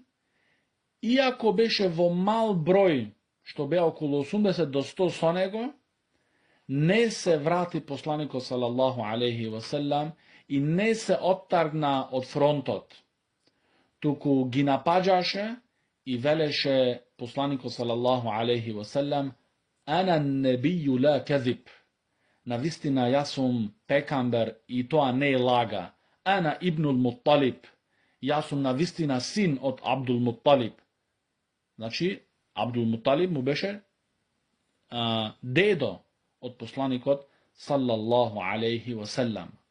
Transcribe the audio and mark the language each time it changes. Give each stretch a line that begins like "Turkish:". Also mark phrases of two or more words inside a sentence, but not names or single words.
Macedonian: иако беше во мал број, што беа околу 80 до 100 со него, не се врати посланикот
Arabic: صلى الله عليه وسلم
Macedonian: и не се оттаргна од фронтот, туку ги напаѓаше и велеше посланикот
Arabic: صلى الله عليه وسلم: "أنا النبي لا كذب",
Macedonian: навистина јас сум пекамбер и тоа не е лага.
Arabic: "أنا ابن المطلب",
Macedonian: јас сум навистина син од Абдул Мутталиб. Значи, Абдул Мутталиб му беше дедо од посланикот
Arabic: صلى الله عليه وسلم.